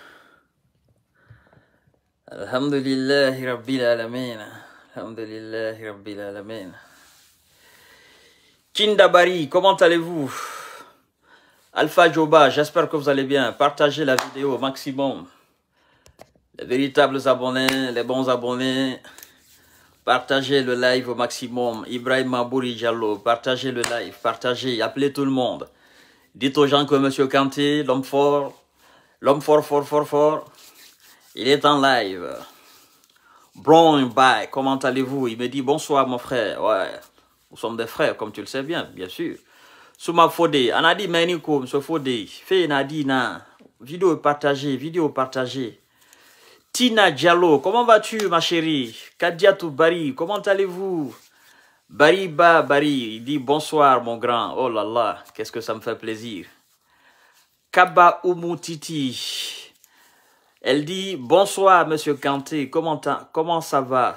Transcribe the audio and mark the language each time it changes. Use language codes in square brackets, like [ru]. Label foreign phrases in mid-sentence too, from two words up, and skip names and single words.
[ar] الحمد لله رب العالمين. الحمد لله رب العالمين. [fr] Kindabari, comment allez-vous? Alpha Joba, j'espère que vous allez bien. Partagez la vidéo au maximum. Les véritables abonnés, les bons abonnés. Partagez le live au maximum. Ibrahim Mabouri Diallo, partagez le live. Partagez, appelez tout le monde. Dites aux gens que M. Kanté, l'homme fort, fort, il est en live. Brown Bye, comment allez-vous? Il me dit bonsoir mon frère. Ouais, nous sommes des frères, comme tu le sais bien sûr. Souma Fodé, Anadi Meniko, M. Fodé, Fé Nadi Na, vidéo partagée. Tina Diallo, comment vas-tu ma chérie? Kadiatou Bari, comment allez-vous? Bari, il dit bonsoir mon grand. Oh là là, qu'est-ce que ça me fait plaisir. Kaba Umutiti, elle dit bonsoir monsieur Kanté, comment ça va?